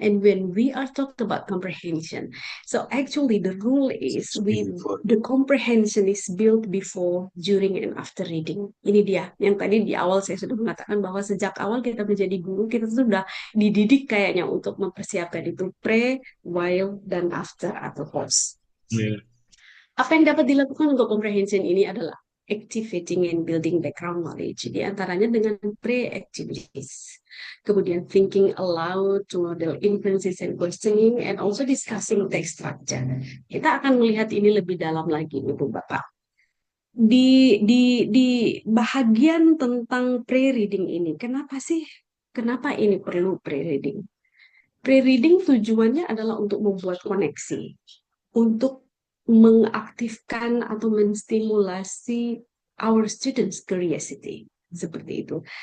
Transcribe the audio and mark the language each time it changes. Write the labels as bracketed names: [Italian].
[English] And when we are talked about comprehension, so actually the rule is the comprehension is built before, during, and after reading. [Indonesian] Ini dia, yang tadi di awal saya sudah mengatakan bahwa sejak awal kita menjadi guru, kita sudah dididik kayaknya untuk mempersiapkan itu pre, while, dan after atau post. Apa yang dapat dilakukan untuk comprehension ini adalah [English] activating and building background knowledge, [Indonesian] di antaranya dengan pre-activities. [English] Kemudian thinking aloud to model inferences and questioning, and also discussing text structure. [Indonesian] Kita akan melihat ini lebih dalam lagi, Ibu Bapak. Di bahagian tentang pre-reading ini, kenapa ini perlu pre-reading? Pre-reading tujuannya adalah untuk membuat koneksi, untuk mengaktifkan atau menstimulasi [English] our students' curiosity, [Indonesian] seperti itu.